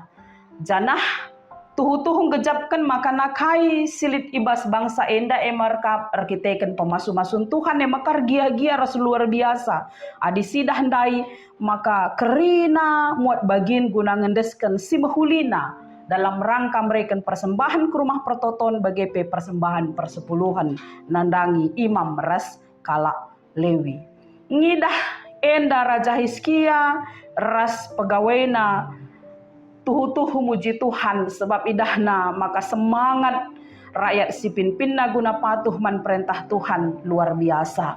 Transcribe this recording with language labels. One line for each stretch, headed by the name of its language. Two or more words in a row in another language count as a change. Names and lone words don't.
Batak Karo: Janah tuhu-tuhu ngejapkan maka nakai silit ibas bangsa enda emarkap arkiteken pemasu-masun Tuhan emakar gia-gia ras
Indonesian: luar biasa.
Batak Karo: Adi sidah handai maka kerina muat bagin guna ngendeskan si mehulina
Indonesian: dalam rangka
Batak Karo: mereka persembahan ke rumah pertoton bagi persembahan persepuluhan nandangi imam ras kala Lewi. Ngidah enda Raja Hizkia ras pegawainya tuhu-tuhu muji Tuhan sebab idahna maka semangat rakyat si pinpinna guna patuh man perintah Tuhan
Indonesian: luar biasa.